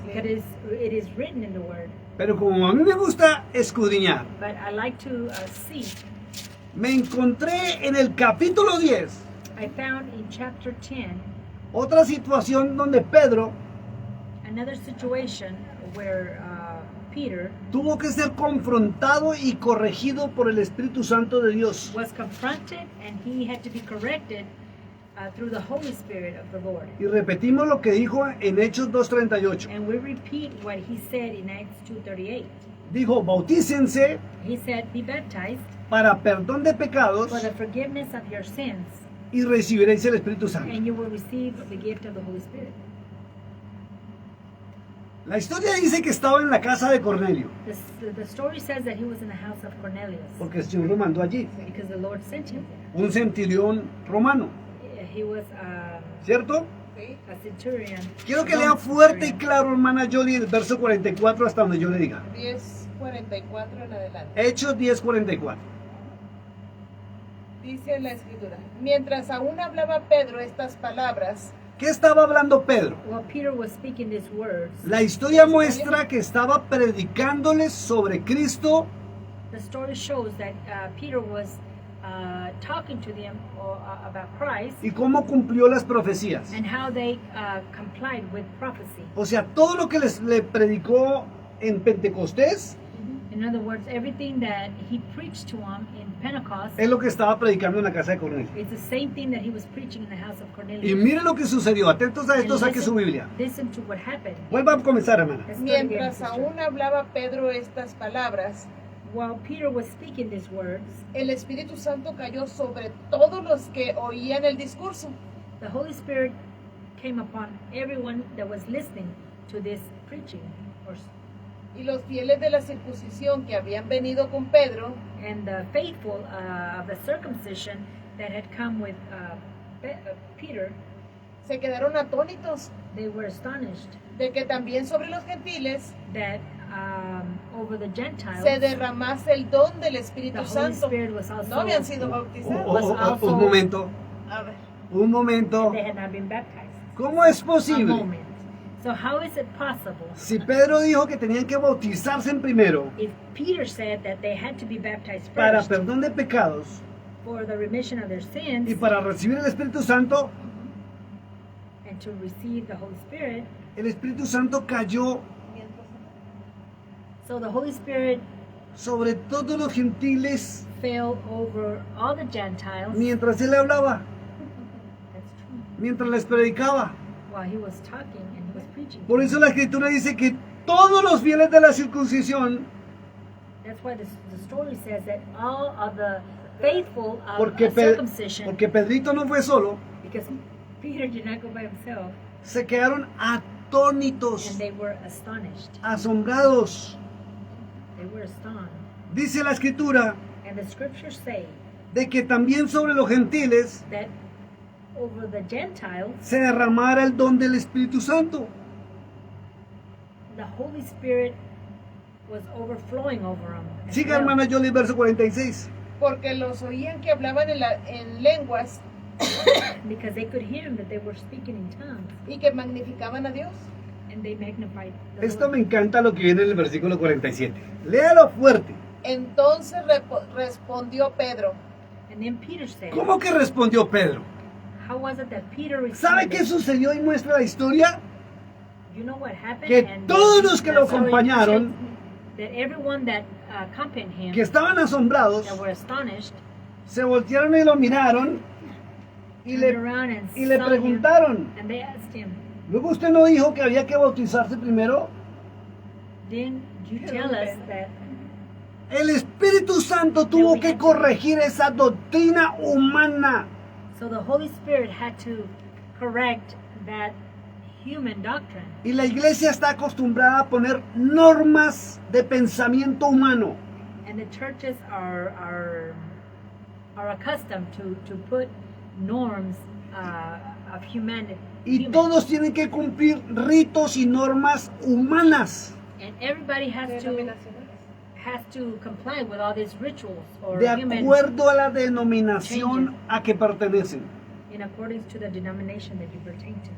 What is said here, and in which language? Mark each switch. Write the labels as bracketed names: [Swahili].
[English] because it is written in the Word. [Spanish] Pero como a mí me gusta escudriñar, [English] But I like to see. [Spanish] me encontré en el capítulo 10 [English] I found in chapter 10 [Spanish] otra situación donde Pedro [English] another situation where Peter [Spanish] tuvo que ser confrontado y corregido por el Espíritu Santo de Dios. [English] was confronted and he had to be corrected through the Holy Spirit of the Lord. [Spanish] Y repetimos lo que dijo en Hechos 2:38. [English] And we repeat what he said in Acts 2:38. [Spanish] Dijo, bautícense [English] He said, be baptized [Spanish] para perdón de pecados [English] for the forgiveness of your sins, [Spanish] y recibiréis el Espíritu Santo. [English] and you will receive the gift of the Holy Spirit. [Spanish] La historia dice que estaba en la casa de Cornelio, [English] The story says that he was in the house of Cornelius [Spanish] porque el Señor lo mandó allí, [English] because the Lord sent him there. [Spanish] un centurión romano, [English] He was [Spanish] ¿cierto? ¿Sí? [English] a centurion. [Spanish] Quiero que [English] Roman [Spanish] lea fuerte y [English] centurion. [Spanish] claro, hermana Jolie, el verso 44 hasta donde yo le diga. 10:44 en adelante. Hechos 10:44. Dice la escritura, mientras aún hablaba Pedro estas palabras, ¿Qué estaba hablando Pedro? [English] While Peter was speaking these words, [Spanish] La historia muestra que estaba predicándoles sobre Cristo [English] the story shows that Peter was talking to them about Christ [Spanish] y cómo cumplió las profecías. [English] and how they complied with prophecy. [Spanish] O sea, todo lo que le predicó en Pentecostés [English] In other words, everything that he preached to them in Pentecost [Spanish] es lo que estaba predicando en la casa de Cornelio. [English] is the same thing that he was preaching in the house of Cornelius. [Spanish] Y mire lo que sucedió. Atentos a esto, [English] And [Spanish] saque su Biblia. [English] listen to what happened. [Spanish] Vuelva a comenzar, hermana. [English] Let's start again, [Spanish] mientras [English] sister. [Spanish] aún hablaba Pedro estas palabras, [English] While Peter was speaking these words, [Spanish] el Espíritu Santo cayó sobre todos los que oían el discurso. [English] the Holy Spirit came upon everyone that was listening to this preaching. [Spanish] Y los fieles de la circuncisión que habían venido con Pedro [English] And the faithful of the circumcision that had come with Peter, [Spanish] se quedaron atónitos [English] they were astonished [Spanish] de que también sobre los gentiles [English] that over the Gentiles, [Spanish] se derramase el don del [English] the [Spanish] Espíritu [English] Holy [Spanish] Santo. [English] Spirit was also, [Spanish] No habían sido Oh, bautizados. un momento, A ver, un momento. [English] they had not been baptized. [Spanish] ¿Cómo es [English] A [Spanish] posible? [English] moment. So how is it possible [Spanish] Si Pedro dijo que tenían que bautizarse en primero [English] if Peter said that they had to be baptized [Spanish] para [English] first [Spanish] perdón de pecados [English] for the remission of their sins [Spanish] y para recibir el Espíritu Santo, [English] and to receive the Holy Spirit? [Spanish] el Espíritu Santo cayó [English] So the Holy Spirit [Spanish] sobre todos los gentiles [English] fell over all the Gentiles. [Spanish] mientras él hablaba, [English] That's true. [Spanish] mientras les predicaba. [English] While he was talking and he was preaching. [Spanish] Por eso la Escritura dice que todos los fieles de la circuncisión, [English] That's why the story says that all of the faithful of [Spanish] porque, [English] circumcision, [Spanish] porque Pedrito no fue solo, [English] because Peter did not go by himself, [Spanish] se quedaron atónitos, [English] and they were astonished. [Spanish] asombrados. [English] They were astonished. [Spanish] Dice la Escritura [English] And the scriptures say [Spanish] de que también sobre los gentiles [English] that over the Gentiles, [Spanish] se derramara el don del Espíritu Santo. [English] the Holy Spirit was overflowing over them. as [Spanish] Siga, [English] well. [Spanish] hermana Jolie, verso 46. porque los oían que hablaban en lenguas [English] Because they could hear him that they were speaking in tongues, [Spanish] y que magnificaban a Dios. [English] and they magnified the [Spanish] Esto [English] Lord. [Spanish] me encanta lo que viene en el versículo 47. Léalo fuerte. Entonces respondió Pedro, [English] And then Peter said, [Spanish] ¿Cómo que respondió Pedro? [English] how was it that Peter [Spanish] ¿Sabe [English] responded? [Spanish] qué sucedió y muestra la historia? [English] You know what happened? [Spanish] Que [English] And [Spanish] todos los que [English] the [Spanish] lo [English] story [Spanish] acompañaron, [English] shows that everyone that accompanied him, [Spanish] que estaban asombrados, [English] that were astonished, [Spanish] se voltearon y lo miraron y [English] turned [Spanish] le, [English] around and [Spanish] y le [English] saw him, [Spanish] preguntaron. [English] and they asked him, [Spanish] Luego usted no dijo que había que bautizarse primero. [English] didn't you tell us that [Spanish] El Espíritu Santo tuvo que corregir esa doctrina humana. [English] so the Holy Spirit had to correct that human doctrine? [Spanish] Y la iglesia está acostumbrada a poner normas de pensamiento humano. [English] And the churches are accustomed to put norms of humanity. [Spanish] Y todos tienen que cumplir ritos y normas humanas, [English] And everybody [Spanish] Denominacionales. [English] has to comply with all these rituals or [Spanish] de [English] human [Spanish] acuerdo a la denominación a que pertenecen. [English] in accordance to the denomination that you pertain to.